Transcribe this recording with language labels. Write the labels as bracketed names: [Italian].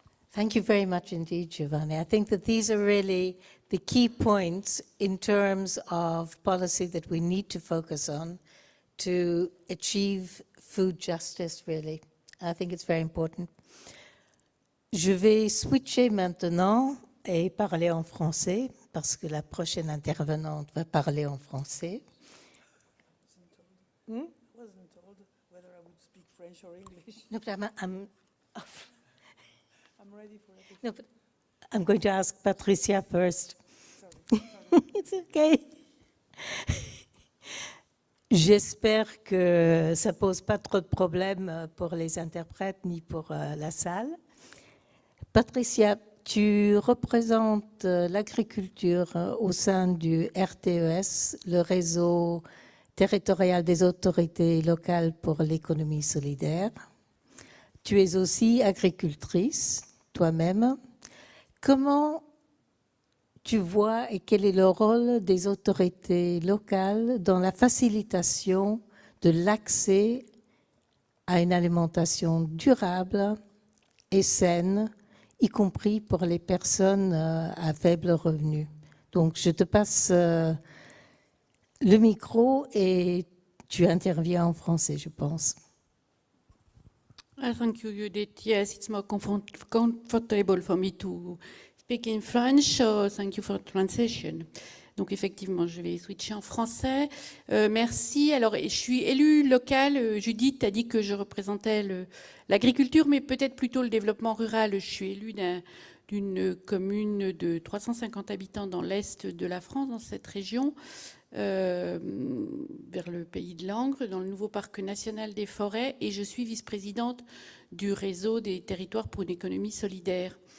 [English] Thank you very much indeed, Giovanni. I think that these are really the key points in terms of policy that we need to focus on to achieve food justice, really. I think it's very important. [French] Je vais switcher maintenant et parler en français parce que la prochaine intervenante va parler en français. [English] I wasn't told whether I would speak French or English. No, but I'm ready for it. no, but I'm going to ask Patricia first. Sorry. It's okay. [French] J'espère que ça pose pas trop de problèmes pour les interprètes ni pour la salle. Patricia, tu représentes l'agriculture au sein du RTES, le réseau territorial des autorités locales pour l'économie solidaire. Tu es aussi agricultrice, toi-même. Comment tu vois et quel est le rôle des autorités locales dans la facilitation de l'accès à une alimentation durable et saine, y compris pour les personnes à faible revenu? Donc, je te passe le micro et tu interviens en français, je pense. [English] Thank you, Judith. Yes, it's more comfortable for me to speak in French, so thank you for translation. [French] Donc effectivement, je vais switcher en français. Merci. Alors, je suis élue locale. Judith a dit que je représentais l'agriculture, mais peut-être plutôt le développement rural. Je suis élue d'une commune de 350 habitants dans l'est de la France, dans cette région, vers le pays de Langres, dans le nouveau parc national des forêts, et je suis vice-présidente du réseau des territoires pour une économie solidaire.